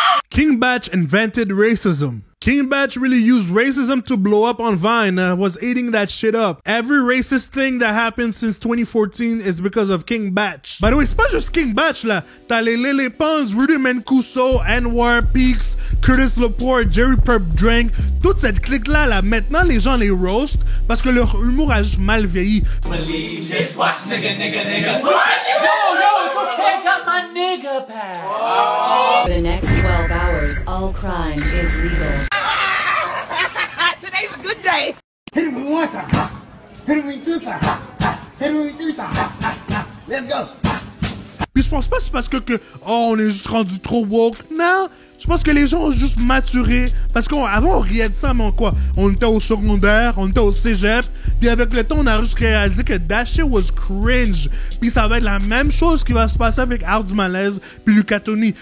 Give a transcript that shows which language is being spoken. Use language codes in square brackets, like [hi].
[en] King Batch invented racism. King Batch really used racism to blow up on Vine, was eating that shit up. Every racist thing that happened since 2014 is because of King Batch. [fr] By the way, c'est pas juste King Batch là. T'as les Lily Pons, Rudy Mancuso, Anwar Peaks, Curtis Lepore, Jerry Purp Drank. Toute cette clique-là, là, maintenant les gens les roast parce que leur humour a juste mal vieilli. [en] Just watch nigga. Yo, it's okay, got my nigga pass. For the next 12 hours, all crime is legal. Today's a good day. Hit him with one time. Hit him with two times. Hit him with three times. Let's go. [fr] Puis je pense pas c'est parce que on est juste rendu trop woke. Non, je pense que les gens ont juste maturé. Parce qu'avant on riait de ça, mais on était au secondaire, on était au cégep. Puis avec le temps, on a juste réalisé que that shit was cringe. Puis ça va être la même chose qui va se passer avec Art du Malaise puis Lucas Tony.